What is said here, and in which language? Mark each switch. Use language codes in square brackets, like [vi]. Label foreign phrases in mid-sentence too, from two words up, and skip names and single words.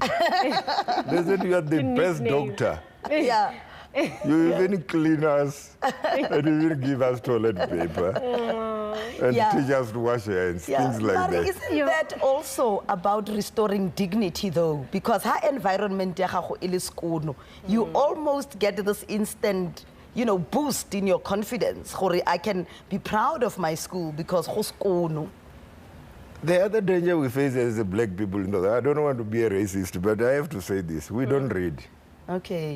[en] They said you are the best nickname. doctor. Yeah. You even clean us and even give us toilet paper and Yeah. teach us to wash hands, Yeah. things like Mari, that. isn't that also about restoring dignity, though? Because her environment, [nso] ya gago e le skono, [en] you almost get this instant, boost in your confidence. Gore, I can be proud of my school because [nso] go skono. [en] The other danger we face as black people, I don't want to be a racist, but I have to say this. We don't read. Okay.